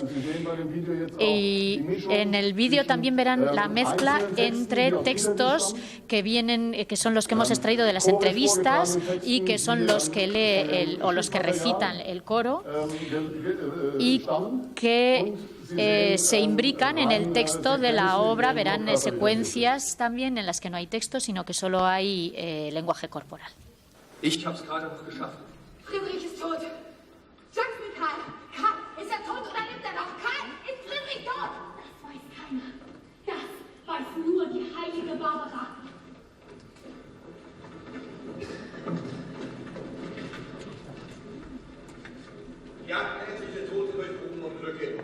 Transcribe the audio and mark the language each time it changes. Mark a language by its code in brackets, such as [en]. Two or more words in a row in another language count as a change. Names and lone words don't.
[es] Y en el vídeo también verán la mezcla entre textos que son los que hemos extraído de las entrevistas, y que son los que lee o los que recitan el coro, y que se imbrican en el texto de la obra. Verán secuencias también en las que no hay texto, sino que solo hay lenguaje corporal. [de] Ich hab's gerade noch geschafft. Friedrich ist tot. Sag's mir, Karl. Karl, ist er tot oder lebt er noch? Karl, ist Friedrich tot? Das weiß keiner. Das weiß nur die heilige Barbara. Jagdmäßige Tote durch Grubenunglücke.